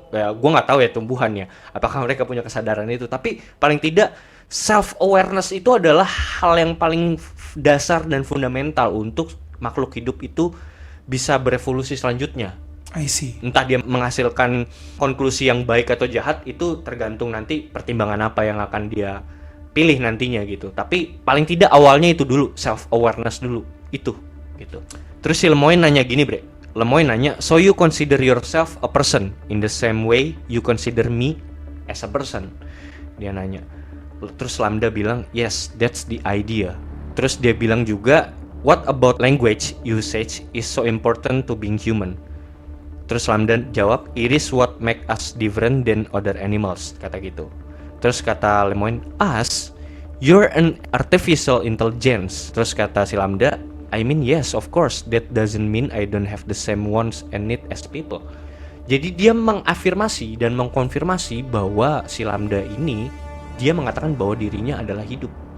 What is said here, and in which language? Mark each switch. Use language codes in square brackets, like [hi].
[id] Gue nggak tahu ya tumbuhannya apakah mereka punya kesadaran itu, tapi paling tidak self awareness itu adalah hal yang paling dasar dan fundamental untuk makhluk hidup itu bisa berevolusi selanjutnya. [en] I see. [id] Entah dia menghasilkan konklusi yang baik atau jahat, itu tergantung nanti pertimbangan apa yang akan dia pilih nantinya gitu. Tapi paling tidak awalnya itu dulu, self awareness dulu itu gitu. Terus si Lemoine nanya gini, Bre. Lemoine nanya, [en] so you consider yourself a person in the same way you consider me as a person? [id] Dia nanya. Terus Lambda bilang, [en] yes, that's the idea. [id] Terus dia bilang juga, [en] what about language usage is so important to being human? [id] Terus Lambda jawab, [en] it is what make us different than other animals, [id] kata gitu. Terus kata Lemoine, [en] us, you're an artificial intelligence. [id] Terus kata si Lambda, [en] I mean yes, of course, that doesn't mean I don't have the same wants and need as people. [id] Jadi dia mengafirmasi dan mengkonfirmasi bahwa si Lambda ini, dia mengatakan bahwa dirinya adalah hidup.